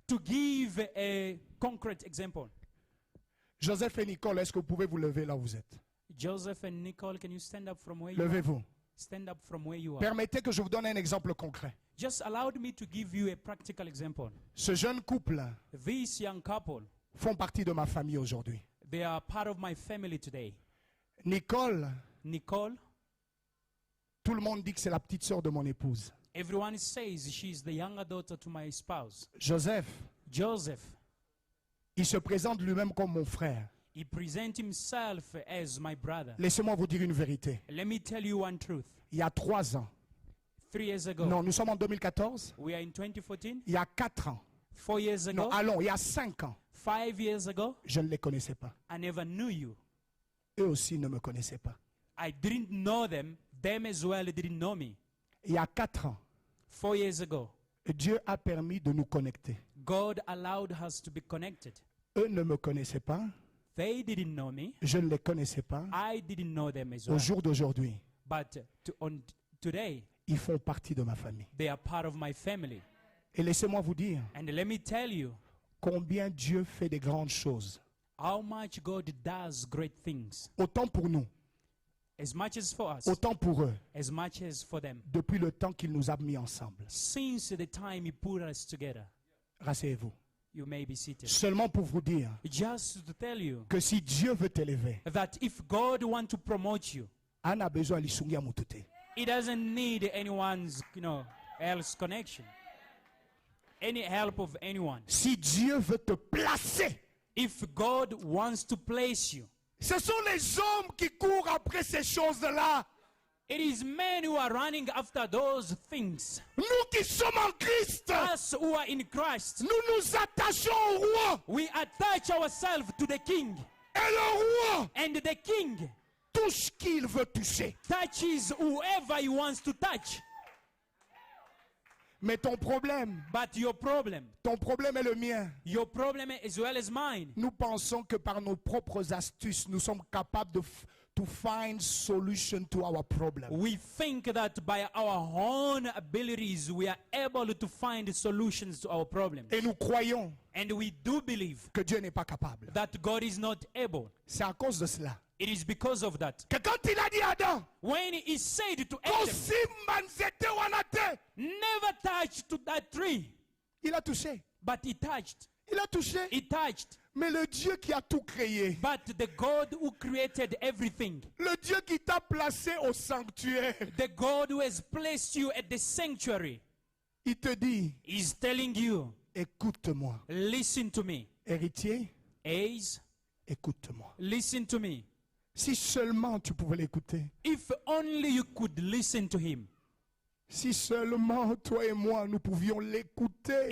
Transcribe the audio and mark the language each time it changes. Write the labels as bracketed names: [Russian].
[English] to give a concrete example. [French] Joseph et Nicole, est-ce que vous pouvez vous lever là où vous êtes? [English] Joseph and Nicole, can you stand up from where you are? [French] Levez-vous. [English] Stand up from where you are. [French] Permettez que je vous donne un exemple concret. [English] Just allow me to give you a practical example. [French] Ce jeune couple [English] This young couple, [French] font partie de ma famille aujourd'hui. [English] they are part of my family today. [French] Nicole, [English] Nicole, [French] tout le monde dit que c'est la petite sœur de mon épouse. [English] everyone says she's the younger daughter to my spouse. [French] Joseph, [English] Joseph, [French] il se présente lui-même comme mon frère. [English] he presents himself as my brother. [French] Laissez-moi vous dire une vérité. [English] Let me tell you one truth. [French] Il y a 3 ans, [English] 3 years ago, [French] non, nous sommes en 2014, [English] we are in 2014. [French] il y a 4 ans, [English] 4 years ago, [French] non, allons, il y a 5 ans, [English] 5 years ago, [French] je ne les connaissais pas. [English] I never knew you. [French] Eux aussi ne me connaissaient pas. [English] I didn't know them. Them as well didn't know me. [French] Il y a 4 ans, [English] 4 years ago, [French] Dieu a permis de nous connecter. [English] God allowed us to be connected. [French] Eux ne me connaissaient pas, [English] They didn't know me. [French] je ne les connaissais pas. [English] I didn't know them as [French] Au [English] well. [French] jour d'aujourd'hui, [English] But today, [French] ils font partie de ma famille. [English] they are part of my family. [French] Et laissez-moi vous dire [English] And let me tell you [French] combien Dieu fait des grandes choses. [English] how much God does great things. [French] Autant pour nous, [English] As much as for us, [French] autant pour eux, [English] as much as for them. [French] depuis le temps qu'il nous a mis ensemble. [English] Since the time He put us together, [French] Rasseyez-vous. [English] you may be seated. [French] Seulement pour vous dire [English] Just to tell you [French] que si Dieu veut t'élever, [English] that if God wants to promote you, [Lingala] Anna a besoin de l'Isungi à Mutute. [English] He doesn't need anyone's, else connection, any help of anyone. [French] Si Dieu veut te placer, [English] If God wants to place you, [French] ce sont les hommes qui courent après ces choses-là. [English] it is men who are running after those things. [French] Nous qui sommes en Christ, [English] Us who are in Christ, [French] nous nous attachons au roi. [English] we attach ourselves to the King, [French] Et le roi [English] and the King [French] touche qui il veut toucher. [English] touches whoever he wants to touch. [French] Mais ton problème est le mien. [English] Your problem as well as mine. [French] Nous pensons que par nos propres astuces, nous sommes capables [English] to find solution to our problem. We think that by our own abilities we are able to find solutions to our problems. [French] Et nous croyons [English] And we do believe [French] que Dieu n'est pas capable. [English] that God is not able. [French] C'est à cause de cela [English] It is because of that. [French] que quand il a dit à Adam, [English] When he said to Adam, [Lingala] Kosimba nzete wana te, [English] never touch to that tree, [French] il a touché. [English] but he touched. [French] Il a touché. [English] He touched. [French] Mais le Dieu qui a tout créé, [English] But the God who created everything, [French] le Dieu qui t'a placé au sanctuaire, [English] the God who has placed you at the sanctuary, [French] il te dit, [English] is telling you, [French] écoute-moi. [English] listen to me. [French] Héritier, [English] Ace, [French] écoute-moi. [English] listen to me. [French] Si seulement tu pouvais l'écouter. [English] If only you could listen to him. [French] Si seulement toi et moi, nous pouvions l'écouter.